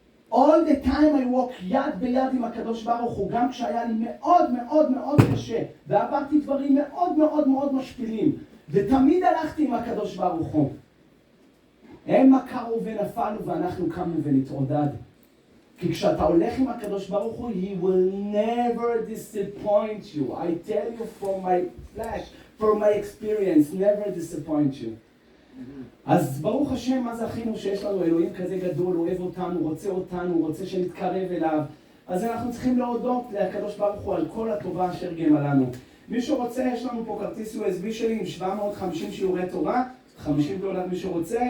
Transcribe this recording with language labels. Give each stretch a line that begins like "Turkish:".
English: All the time I walk
Hebrew: יד ביד עם הקדוש ברוך הוא, גם כשהיה לי מאוד מאוד מאוד קשה, ועברתי דברים מאוד מאוד מאוד משפילים, ותמיד הלכתי עם הקדוש ברוך הוא. הם קרו ונפלו ואנחנו קמנו ונתעודד. כי כשאתה הולך עם הקדוש ברוך הוא,
English: he will never disappoint you. I tell you from my flesh, from my experience, never disappoint you.
Hebrew: אז ברוך השם, מה זכינו שיש לנו אלוהים כזה גדול, הוא אוהב אותנו, רוצה אותנו, רוצה שנתקרב אליו. אז אנחנו צריכים להודות לקדוש ברוך הוא על כל הטובה אשר גמלה לנו. מי שרוצה, יש לנו פה כרטיס USB שלי עם 750 שיעורי תורה, $50 מי שרוצה.